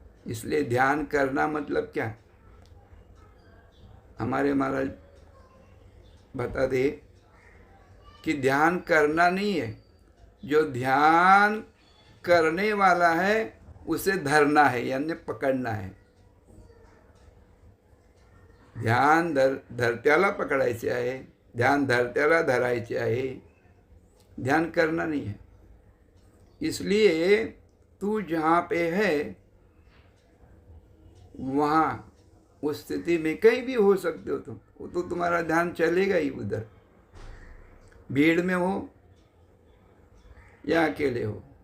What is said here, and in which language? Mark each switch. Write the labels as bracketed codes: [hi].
[hi] इसलिए ध्यान करना मतलब क्या? हमारे महाराज बता दे कि ध्यान करना नहीं है, जो ध्यान करने वाला है उसे धरना है, यानी [mr] पकडणं आहे. ध्यान धरत्याला पकडायचे आहे, ध्यान धरत्याला धरायचे आहे, [hi] ध्यान करना नहीं है. इसलिए तू जहाँ पे है वहाँ उस स्थिति में कहीं भी हो सकते हो तुम, वो तो तुम्हारा ध्यान चलेगा ही. उधर भीड़ में हो या अकेले हो,